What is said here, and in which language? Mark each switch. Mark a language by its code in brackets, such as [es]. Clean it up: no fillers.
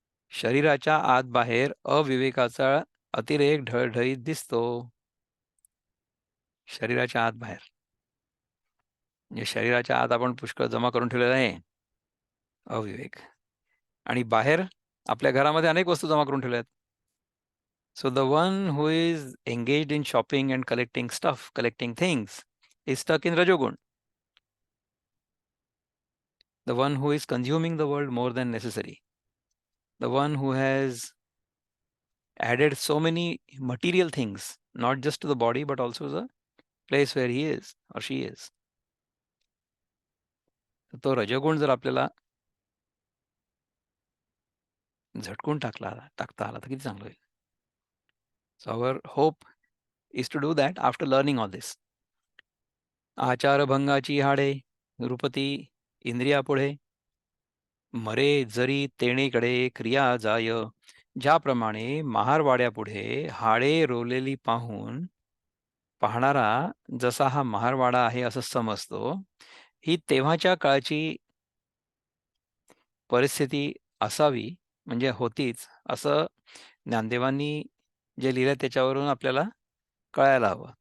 [mr] शरीराच्या आत बाहेर अविवेकाचा अतिरेक ढळढळीत दिसतो. शरीराच्या आत बाहेर म्हणजे शरीराच्या आत आपण पुष्कळ जमा करून ठेवलेला आहे अविवेक, आणि बाहेर आपल्या घरामध्ये अनेक वस्तू जमा करून ठेवल्या आहेत. [en] So the one who is engaged in shopping and collecting stuff, collecting things, is stuck in Rajogun. The one who is consuming the world more than necessary, the one who has added so many material things, not just to the body but also the place where he is or she is. [mr] तो रजोगुण जर आपल्याला झटकून टाकता आला तर किती चांगलं होईल. [en] So our hope is to do that after learning all this. [mr] आचारभंगाची हाडे, नृपती इंद्रियापुढे, मरे जरी तेणेकडे क्रिया जाय. ज्याप्रमाणे महारवाड्यापुढे हाडे रोवलेली पाहून पाहणारा जसा हा महारवाडा आहे असं समजतो, ही तेव्हाच्या काळची परिस्थिती असावी म्हणजे होतीच असं ज्ञानदेवांनी जे लिहिलं त्याच्यावरून आपल्याला कळायला हवं.